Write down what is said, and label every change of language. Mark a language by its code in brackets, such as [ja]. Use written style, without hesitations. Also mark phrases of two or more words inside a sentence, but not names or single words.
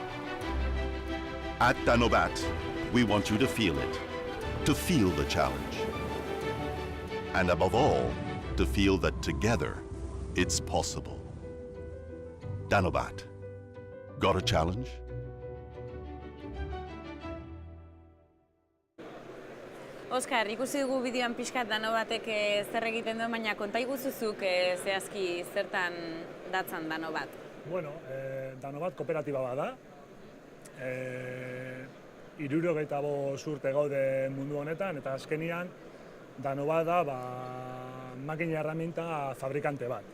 [en] At Danobat, we want you to feel it, to feel the challenge, and above all, to feel that together it's possible. Danobat. Got a challenge? [eu] Oskar, ikusi dugu bideoan pixkat Danobatek zer egiten duen, baina konta iguzuzuk zehazki zertan datzan Danobat. Bueno, Danobat kooperatiba bat da. 75 urte gaude mundu honetan, eta azkenian Danobat da makina erraminta fabrikante bat.